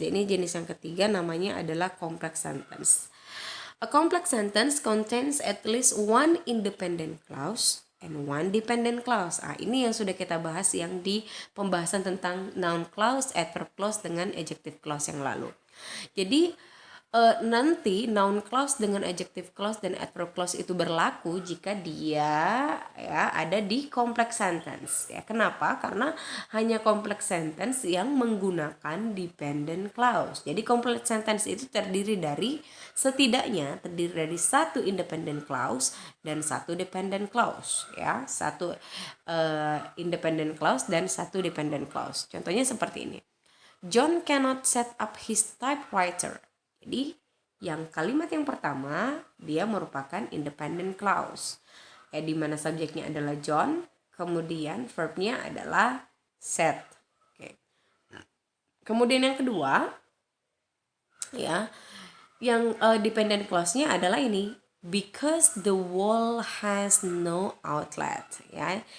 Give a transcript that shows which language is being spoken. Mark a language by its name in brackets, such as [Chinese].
[Indonesian] Ini jenis yang ketiga namanya adalah complex sentence. [English] A complex sentence contains at least one independent clause and one dependent clause. [Indonesian] Ini yang sudah kita bahas yang di pembahasan tentang noun clause, adverb clause dengan adjective clause yang lalu. Jadi nanti noun clause dengan adjective clause dan adverb clause itu berlaku jika dia ya ada di complex sentence ya. Kenapa? Karena hanya complex sentence yang menggunakan dependent clause. Jadi complex sentence itu setidaknya terdiri dari satu independent clause dan satu dependent clause ya. Satu independent clause dan satu dependent clause. Contohnya seperti ini. [English] John cannot set up his typewriter. [Indonesian] Jadi yang kalimat yang pertama dia merupakan independent clause ya, di mana subjeknya adalah John, kemudian verbnya adalah set. Oke. Kemudian yang kedua ya, yang dependent clause-nya adalah ini, [English] because the wall has no outlet [Indonesian] ya.